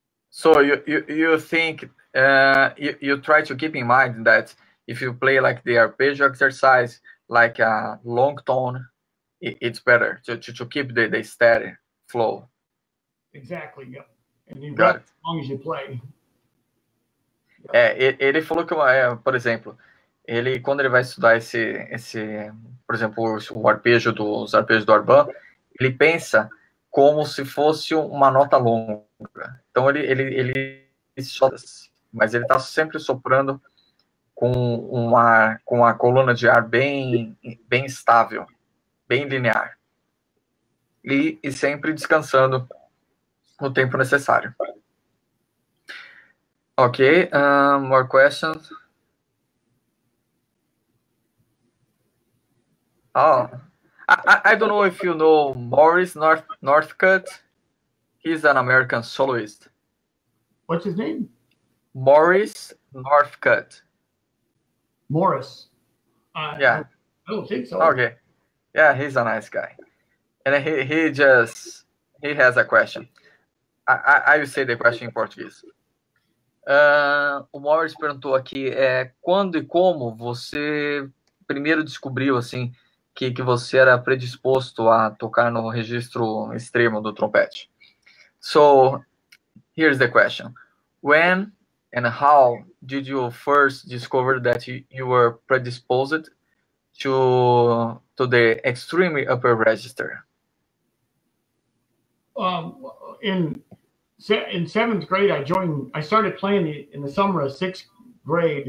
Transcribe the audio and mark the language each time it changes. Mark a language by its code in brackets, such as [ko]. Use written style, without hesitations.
[en] So you think you try to keep in mind that if you play like the arpeggio exercise, like a long tone, it's better to keep the steady flow. Exactly. Yep. And you got as long as you play. [pt] Ele falou que, por exemplo, quando ele vai estudar por exemplo, o arpejo dos arpejos do Arban, ele pensa como se fosse uma nota longa. Então ele sopra, mas ele está sempre soprando com a coluna de ar bem estável, bem linear. E sempre descansando no tempo necessário. [en] Okay, more questions? Oh, I don't know if you know Maurice Northcutt. He's an American soloist. What's his name? Maurice Northcutt. Morris. Yeah. I don't think so. Okay. Yeah, he's a nice guy. And he has a question. I will say the question in Portuguese. [pt] O Morris perguntou aqui, quando e como você primeiro descobriu assim que você era predisposto a tocar no registro extremo do trompete? [en] So, here's the question. When and how did you first discover that you were predisposed to the extremely upper register? In seventh grade, I started playing in the summer of sixth grade.